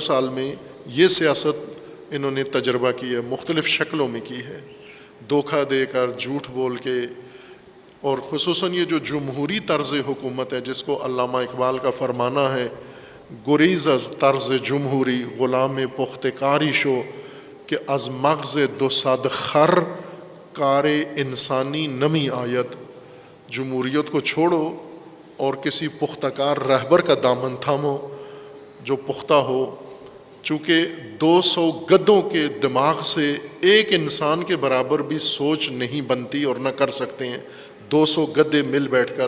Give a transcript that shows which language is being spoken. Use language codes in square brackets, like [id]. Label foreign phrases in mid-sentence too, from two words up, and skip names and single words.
[ur] سال میں یہ سیاست انہوں نے تجربہ کی ہے، مختلف شکلوں میں کی ہے، دھوکہ دے کر، جھوٹ بول کے، اور خصوصاً یہ جو جمہوری طرز حکومت ہے، جس کو علامہ اقبال کا فرمانا ہے، [fa] گریز از طرز جمہوری غلام پختکاری شو، کہ از مغز دو صد خر کار انسانی نمی آید۔ [ur] جمہوریت کو چھوڑو اور کسی پختہ کار رہبر کا دامن تھامو جو پختہ ہو، چونکہ 200 گدھوں کے دماغ سے ایک انسان کے برابر بھی سوچ نہیں بنتی اور نہ کر سکتے ہیں 200 گدھے مل بیٹھ کر۔